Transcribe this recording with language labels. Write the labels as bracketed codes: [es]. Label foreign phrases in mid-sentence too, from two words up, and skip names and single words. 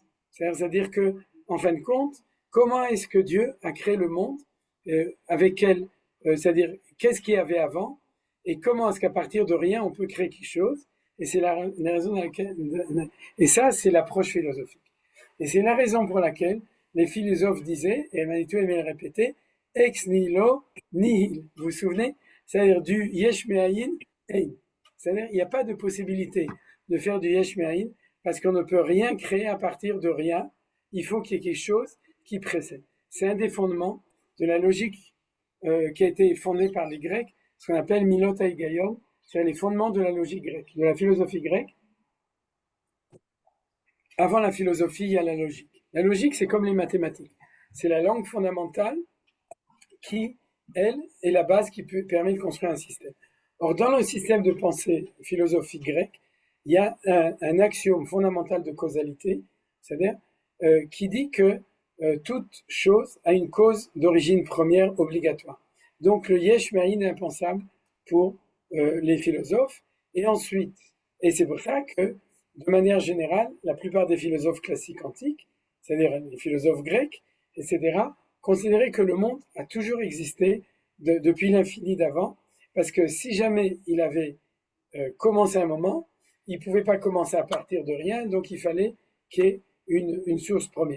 [fr] C'est-à-dire que, en fin de compte, comment est-ce que Dieu a créé le monde, avec quel, c'est-à-dire qu'est-ce qu'il y avait avant, et comment est-ce qu'à partir de rien on peut créer quelque chose, et c'est la raison dans laquelle, et ça c'est l'approche philosophique. Et c'est la raison pour laquelle les philosophes disaient, et Manitou aimait le répéter, [la] ex nihilo nihil. [fr] Vous vous souvenez? C'est-à-dire du [he] יש מאין אין. [fr] C'est-à-dire, il n'y a pas de possibilité de faire du [he] יש מאין [fr] parce qu'on ne peut rien créer à partir de rien. Il faut qu'il y ait quelque chose qui précède. C'est un des fondements de la logique qui a été fondée par les Grecs, ce qu'on appelle [he] מילות ההיגיון, [fr] c'est les fondements de la logique grecque, de la philosophie grecque. Avant la philosophie, il y a la logique. La logique, c'est comme les mathématiques. C'est la langue fondamentale qui, elle, est la base qui permet de construire un système. Or, dans le système de pensée philosophique grec, il y a un axiome fondamental de causalité, c'est-à-dire qui dit que toute chose a une cause d'origine première obligatoire. Donc, le [he] יש מאין [fr] est impensable pour les philosophes. Et ensuite, et c'est pour ça que, de manière générale, la plupart des philosophes classiques antiques, c'est-à-dire les philosophes grecs, etc., considéraient que le monde a toujours existé depuis l'infini d'avant, parce que si jamais il avait commencé un moment, il ne pouvait pas commencer à partir de rien, donc il fallait qu'il y ait une source première.